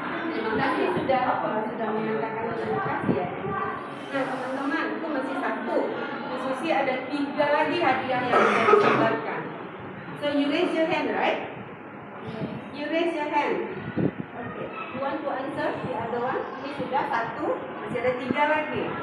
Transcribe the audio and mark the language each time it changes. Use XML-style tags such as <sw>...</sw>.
<id>Terima kasih sudah menyatakan terima kasih ya. Nah teman-teman, itu masih satu. Susi ada 3 lagi hadiah yang saya sebarkan.</id> <en>So you raise your hand, right? You raise your hand. Okay. You want to answer the other one?</en> <id>Ini sudah 1, masih ada 3 lagi.</id>